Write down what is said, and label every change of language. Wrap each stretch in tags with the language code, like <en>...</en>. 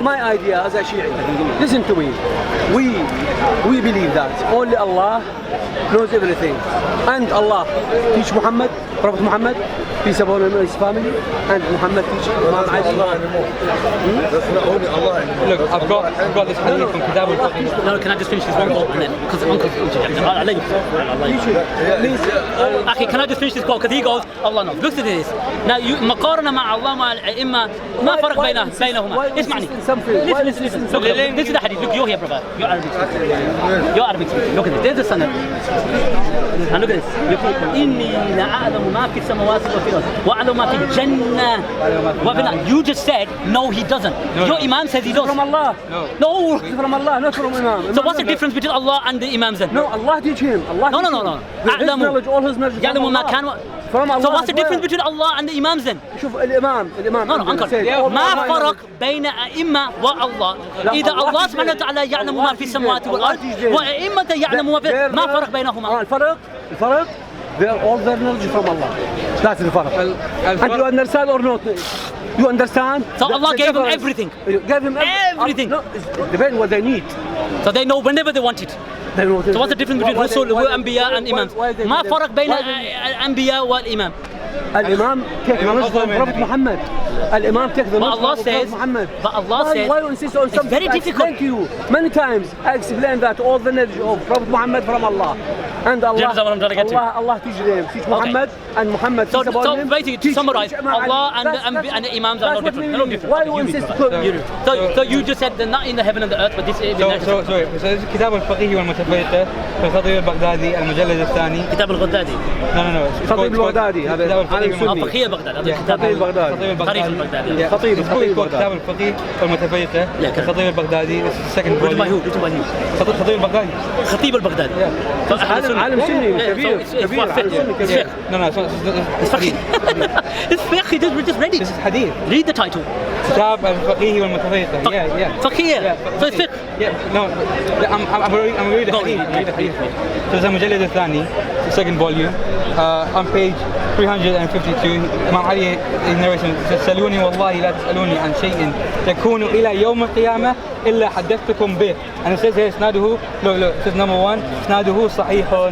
<en>My idea as a Shia, listen to me. We believe that only Allah knows everything, and Allah teach Muhammad, Prophet Muhammad, peace upon him and his family, and Muhammad teach Imam Ali. That's not only Allah anymore. Look, I've got this hadith from Kitab al-Faqih. No, can I just finish this one quote and then because Uncle's interjecting. I'll let you. Okay, can I just finish this quote because he goes Allah knows. Look at this. Now you</en> <ar>مقارنة مع الله مع الأئمة ما فرق بينهما. اسمعني.</ar> <en>Listen. This is the hadith. Look, you're here, brother. You're Arabic speaking. Look at this. There's the sanad. And look at this.</en> <ar>إني لأعلم ما في السماوات وفي الأرض وأعلم ما في الجنة وفي النار.</ar> <en>You just said no, he doesn't. Your Imam says he does. From Allah. No. From Allah, not from Imam. So what's the difference between Allah and the Imams then? No, Allah teach him. Allah No. His knowledge, all his knowledge.</en> <ar>يعلم ما كان.</ar> <en>From Allah. So what's the difference between Allah and the Imams then?</en> <ar>شوف الإمام</ar> <en>No, uncle.</en> <ar>ما فرق بين أئمة والله. إذا الله سبحانه وتعالى يعلم ما في السماوات والأرض وأئمة يعلم ما في ما فرق بينهما.</ar> <en>الفرق they are all their knowledge from Allah. That's the فرق. And you understand or not? You understand? So Allah gave them everything. Gave him everything. No, it depends what they need. So they know whenever they want it. So what's the difference between Rasul, Anbiya and Imams?</en> <ar>ما فرق بين الأنبياء والإمام.</ar> <en>الإمام take the knowledge from Prophet Muhammad. الإمام take the knowledge from Prophet Muhammad. But Allah says, why you insist on something? it's very difficult. Thank you. Many times I explained that all the knowledge of Prophet Muhammad from Allah. And Allah, Allah teach them, teach Muhammad and Muhammad teach about him. So basically to summarize, Allah and the Imams are no different. Why you insist? So you just said they're not in the heaven and the earth, but this is So</en> <ar>كتاب الفقيه والمتفرقة للخطيب البغدادي المجلد الثاني. كتاب الغدادي. No. خطيب البغدادي هذا فقيه بغداد. خطيب البغدادي. تاريخ البغدادي. خطيب كتاب الفقيه والمتفرقة للخطيب البغدادي</ar> <en>second volume.</en> <ar>خطيب البغدادي. خطيب البغدادي. عالم سني كبير.</ar> <en>No. It's fiqh. It's fiqh. We just read it. This is hadith. Read the title.</en> <ar>كتاب الفقيه والمتفرقة.</ar> <en>Yeah.</en> <ar>فقيه.</ar> <en>So it's fiqh. Yeah. No. I'm reading the hadith. So it's</en> <ar>المجلد الثاني</ar> <en>second volume on page 352</en> <ar>إمام علي</ar> <en>narration</en> <ar>تسألوني والله لا تسألوني عن شيء يكون إلى يوم القيامة إلا حدثتكم به.</ar> <en>And it says here إسناده look it says number 1</en> <ar>إسناده صحيح.</ar>